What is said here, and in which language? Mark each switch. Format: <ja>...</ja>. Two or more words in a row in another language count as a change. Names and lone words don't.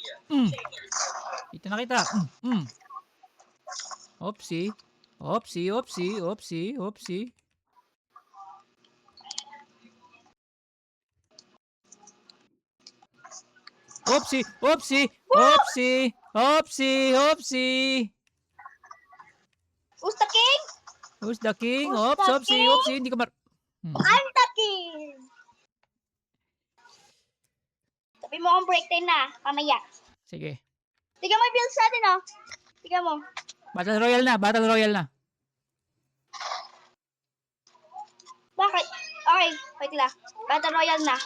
<tl>Mm. Dito na kita. Opsi. Opsi, opsi, opsi, opsi. Opsi, opsi, opsi, opsi, opsi.</tl> <en>Who's the king? Who's the king? Who's Ops, the opsi, king? opsi.</en> <tl>Hindi ka</tl> <en>I'm the king!</en> <tl>Sabi mo akong break time na, mamaya. Sige. Tignan mo yung bills natin, oh. Tignan mo. Battle Royale na, Battle Royale na. Bakit? Okay, wait lang. Battle Royale na.</tl>